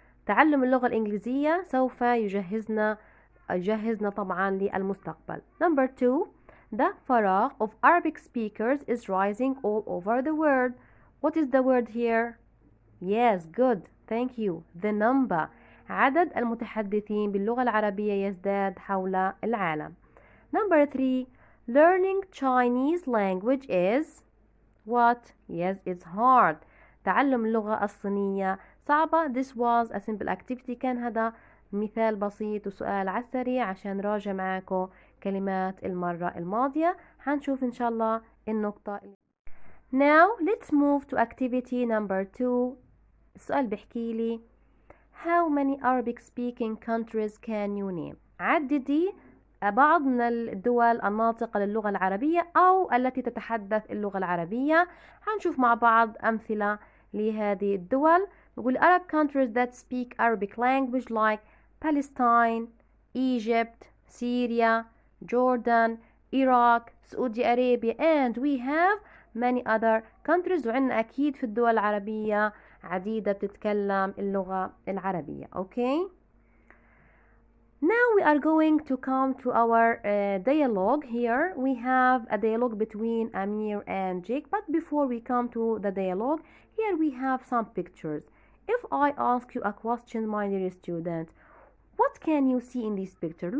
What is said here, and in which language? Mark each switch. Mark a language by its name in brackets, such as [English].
[Arabic] تعلم اللغة الإنجليزية سوف يجهزنا طبعا للمستقبل. [English] Number 2, the فراغ of Arabic speakers is rising all over the world. What is the word here? Yes, good. Thank you. The number. [Arabic] عدد المتحدثين باللغة العربية يزداد حول العالم. [English] Number 3, learning Chinese language is what? Yes, it's hard. [Arabic] تعلم اللغة الصينية صعبة. [English] This was a simple activity. [Arabic] كان هذا مثال بسيط وسؤال على السريع عشان نراجع معاكم كلمات المرة الماضية. هنشوف إن شاء الله النقطة. [English] Now let's move to activity number 2. [Arabic] السؤال بيحكي لي [English] how many Arabic speaking countries can you name؟ [Arabic] عددي بعض من الدول الناطقة للغة العربية أو التي تتحدث اللغة العربية. هنشوف مع بعض أمثلة لهذه الدول. نقول [English] Arab countries that speak Arabic language like Palestine, Egypt, Syria, Jordan, Iraq, Saudi Arabia, and we have many other countries. [Arabic] وعندنا أكيد في الدول العربية عديدة بتتكلم اللغة العربية. [English] Okay? Now we are going to come to our dialogue. Here we have a dialogue between Amir and Jake. But before we come to the dialogue, here we have some pictures. If I ask you a question, my dear student, what can you see in this picture?